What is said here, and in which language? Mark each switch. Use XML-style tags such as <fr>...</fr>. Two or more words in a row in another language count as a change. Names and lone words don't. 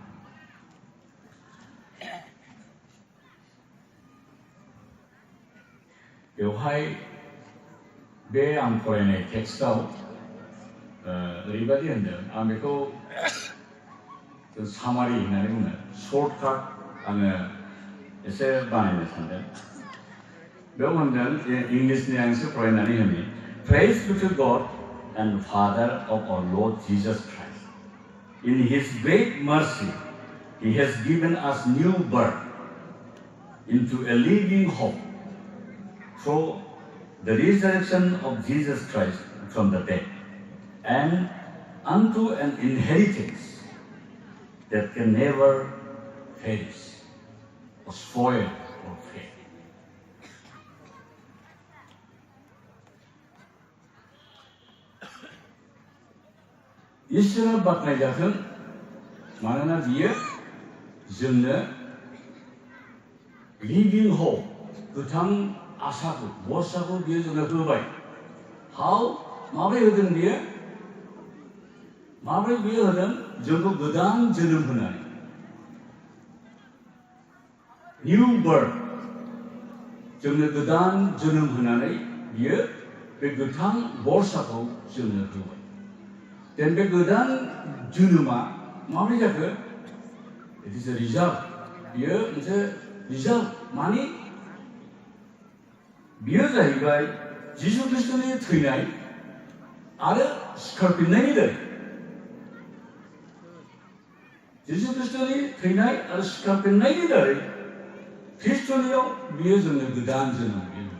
<brx>बेवहाय बे आं फरायनाय टेक्स्टआव ओरैबायदि होनदों, आं बेखौ सामारि होननानै बुङो, सर्टकाट आङो एसे बानायनो सानदों। बेयाव होनदों, इंलिशनि आं एसे फरायनानै होनि।</brx> <en>Praise be to God and Father of our Lord Jesus Christ. In His great mercy, He has given us new birth into a living hope through the resurrection of Jesus Christ from the dead, and unto an inheritance that can never perish or spoil or fade.</en> <brx>इसोरा बाख्नायजाथों, मानोना बियो जोंनो</brx> <en>living hope,</en> <brx>गोथां आसाखौ, बर्साखौ बियो जोंनो होबाय। माब्रै होदों बियो? माब्रै बियो होदों? जोंखौ गोदान जोनोम होनानै,</brx> <en>new birth,</en> <brx>जोंनो गोदान जोनोम होनानै बियो बे गोथां बर्साखौ जोंनो होबाय। देन बे गोदान जोनोमा माब्रै जाखो?</brx> <en>It is a result.</en> <brx>बियो मोनसे रिजाल्ट, माने बियो जाहैबाय जिसु ख्रिस्ट'नि थैनाय आरो सिखारफिननायनि दारै। जिसु ख्रिस्ट'नि थैनाय आरो सिखारफिननायनि दारै ख्रिस्ट'नियाव बियो जोंनो गोदान जोनोम होयो।</brx>